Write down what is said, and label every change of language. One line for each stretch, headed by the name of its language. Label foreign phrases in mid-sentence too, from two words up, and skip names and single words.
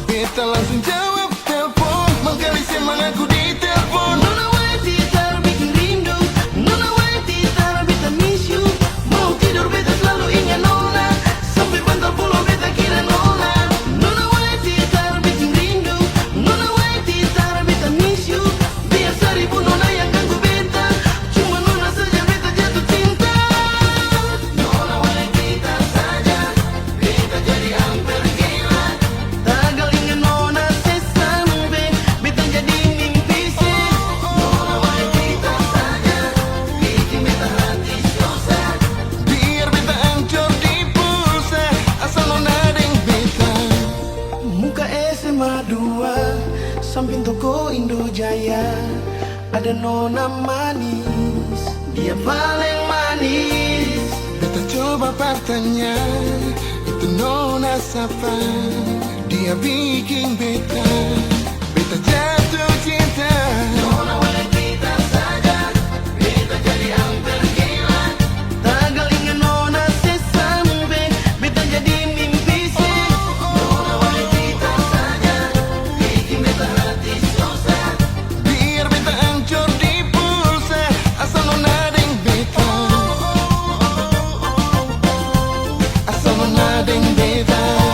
Ambonese Malay: beta langsung jawab telepon. Mangkali semangatku di telepon. Nona wai titar bikin rindu. Nona wai titar beta
English: miss you.
Ambonese Malay: Mau tidur beta selalu ingat nona. Sampai bantal pulau beta kira nona. Nona wai titar bikin rindu. Nona wai titar beta
English: miss you.
Ambonese Malay: Biar seribu nona yang ganggu beta. Cuma nona saja beta jatuh cinta. Nona wai titar saja. Beta jadi hampir gila. Tagal ingat nona sesampai beta jadi mimpi sih. Nona wai titar saja. Bikin beta hati susah. Biar beta hancur di pulsa. Asal nona deng beta. Muka SMA 2 samping toko Indojaya. Ada nona manis, dia paling manis. Beta coba bertanya, itu nona siapa? Dia bikin beta jatuh cinta. Nona wai titar saja, beta jadi hampir gila. Tagal ingat nona sesampai beta jadi mimpi sih. Nona wai titar saja, bikin beta hati susah. Biar beta hancur di pulsa. Asal nona deng beta. Asal nona deng beta.